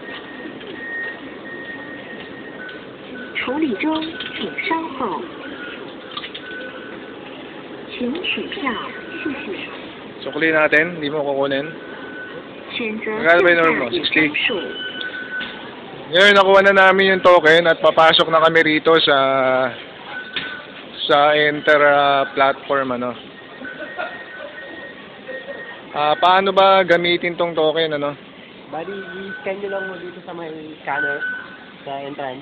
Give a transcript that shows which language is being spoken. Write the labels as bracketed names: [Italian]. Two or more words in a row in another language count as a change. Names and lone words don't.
[Chinese] 处理中，请稍后。请取票，谢谢。 [Filipino] Sukli natin, hindi mo kukunin. [Chinese] 选择 [Filipino] Magkano ba [Chinese] 票 [Filipino] yung normal mo? [Chinese] 价与 60? 张数。 [Filipino] Ngayon, nakuha na namin yung token at papasok na kami rito sa [English] enter platform, [Filipino] ano. Paano ba gamitin tong token, ano? Bali, i-scan nyo lang mo dito sa may scanner sa entrance.